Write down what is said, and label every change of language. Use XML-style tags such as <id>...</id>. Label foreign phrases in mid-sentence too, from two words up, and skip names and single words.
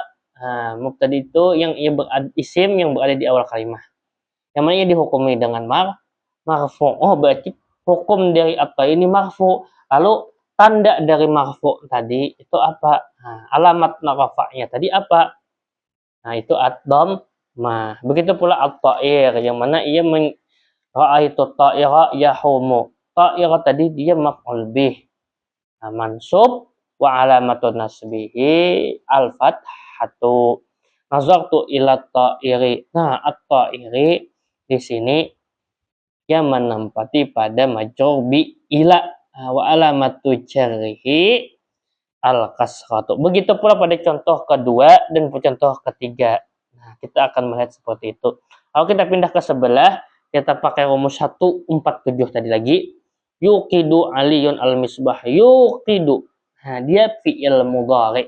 <id>Mubtada itu yang isim yang berada di awal kalimat. Yang mana ia dihukumi dengan marfu. Oh, berarti hukum dari at-ta'ir ini marfu. Lalu tanda dari marfu tadi itu apa? Alamat rafa'nya tadi apa? Nah, itu ad-dhammah. Begitu pula at-ta'ir yang mana ia</id> <ar>رأيت طائرا يحوم. Ta'ira</ar> <id>tadi dia</id> <ar>مفعول به. منصوب وعلامة نصبه الفتحة. نظرت إلى الطائر. Nah,</ar> <id>at-ta'iri di sini yang menempati pada</id> <ar>مجرور بإلى وعلامة جره الكسرة.</ar> <id>Begitu pula pada contoh kedua dan contoh ketiga. Nah, kita akan melihat seperti itu. Kalau kita pindah ke sebelah, kita pakai rumus 1, 4, 7 tadi lagi.</id> <ar>يوقد علي المصباح.</ar> <id>Yuqidu. Nah, dia</id> <ar>فعل مضارع.</ar>